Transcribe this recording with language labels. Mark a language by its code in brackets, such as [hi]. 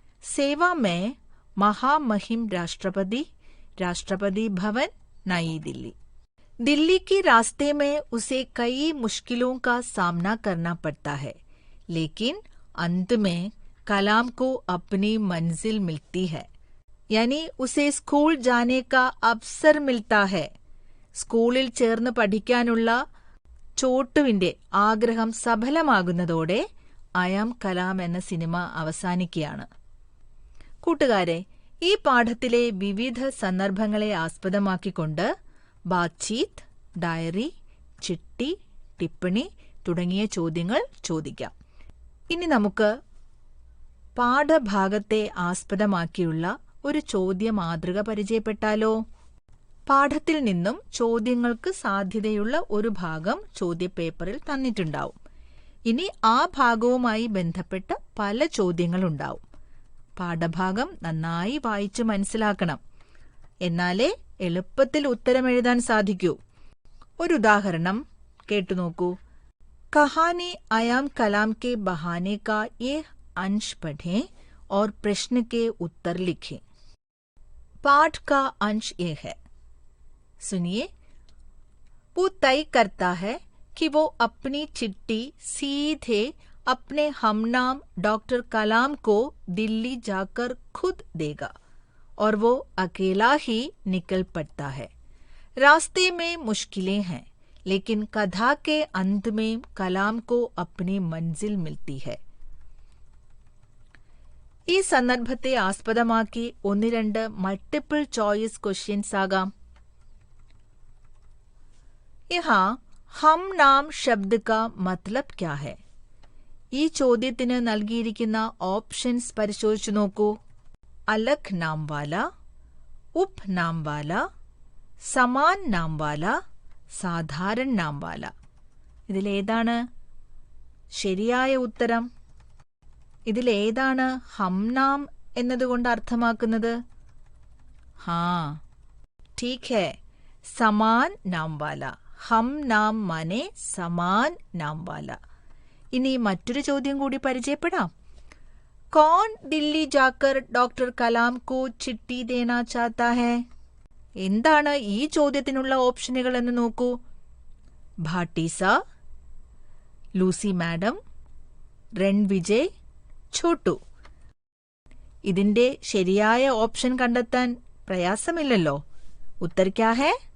[hi] सेवा में महामहिम राष्ट्रपति, राष्ट्रपति भवन, नई दिल्ली. दिल्ली के रास्ते में उसे कई मुश्किलों का सामना करना पड़ता है, लेकिन अंत में कलाम को अपनी मंजिल मिलती है. यानी उसे स्कूल जाने का अवसर मिलता है. [ml] സ്കൂളിൽ ചേർന്ന് പഠിക്കാനുള്ള ചോട്ടുവിന്റെ ആഗ്രഹം സഫലമാകുന്നതോടെ അയാം കലാം എന്ന സിനിമ അവസാനിക്കുകയാണ്. കൂട്ടുകാരെ, ഈ പാഠത്തിലെ വിവിധ സന്ദർഭങ്ങളെ ആസ്പദമാക്കിക്കൊണ്ട് ബാത്ചീത്ത്, ഡയറി, ചിട്ടി, ടിപ്പണി തുടങ്ങിയ ചോദ്യങ്ങൾ ചോദിക്കാം. ഇനി നമുക്ക് പാഠഭാഗത്തെ ആസ്പദമാക്കിയുള്ള ഒരു ചോദ്യ മാതൃക പരിചയപ്പെട്ടാലോ? പാഠത്തിൽ നിന്നും ചോദ്യങ്ങൾക്ക് സാധ്യതയുള്ള ഒരു ഭാഗം ചോദ്യപേപ്പറിൽ തന്നിട്ടുണ്ടാവും. ഇനി ആ ഭാഗവുമായി ബന്ധപ്പെട്ട പല ചോദ്യങ്ങളുണ്ടാവും. പാഠഭാഗം നന്നായി വായിച്ചു മനസ്സിലാക്കണം. എന്നാലേ എളുപ്പത്തിൽ ഉത്തരം എഴുതാൻ സാധിക്കൂ. ഒരു ഉദാഹരണം കേട്ടുനോക്കൂ. [hi] कहानी आयाम कलाम के बहाने का ये अंश पढ़ें और प्रश्न के उत्तर लिखें. पाठ का अंश ये है. सुनिए. वो तय करता है कि वो अपनी चिट्ठी सीधे अपने हमनाम डॉक्टर कलाम को दिल्ली जाकर खुद देगा और वो अकेला ही निकल पड़ता है. रास्ते में मुश्किलें हैं, लेकिन कथा के अंत में कलाम को अपनी मंजिल मिलती है. [ml] ഈ സന്ദർഭത്തെ ആസ്പദമാക്കി 1-2 മൾട്ടിപ്പിൾ ചോയ്സ് ക്വസ്റ്റ്യൻസ് ആകാം. [hi] യഹാ ഹം നാം ശബ്ദ കാ മത്ലബ് ക്യാ ഹൈ? [ml] ഈ ചോദ്യത്തിന് നൽകിയിരിക്കുന്ന ഓപ്ഷൻസ് പരിശോധിച്ചു നോക്കൂ. [hi] അലഗ് നാം വാല, ഉപ് നാം വാല, സമാൻ നാം വാല, സാധാരൺ നാം വാല. [ml] ഇതിലേതാണ് ശരിയായ ഉത്തരം? ഇതിലേതാണ് ഹംനാം എന്നതുകൊണ്ട് അർത്ഥമാക്കുന്നത്? [hi] ഹാ, ठीक है, സമാൻ നാം വാല. ഹം നാം മാനെ സമാൻ നാം വാല. [ml] ഇനി മറ്റൊരു ചോദ്യം കൂടി പരിചയപ്പെടാം. [hi] कौन दिल्ली जाकर डॉक्टर कलाम को चिट्ठी देना चाहता है? [ml] എന്താണ് ഈ ചോദ്യത്തിനുള്ള ഓപ്ഷനുകൾ എന്ന് നോക്കൂ. ഭാട്ടീസ, ലൂസി മാഡം, രൺവിജയ്, ഛോട്ടു. ഇതിന്റെ ശരിയായ ഓപ്ഷൻ കണ്ടെത്താൻ പ്രയാസമില്ലല്ലോ. [hi] ഉത്തർ ക്യാ ഹേ?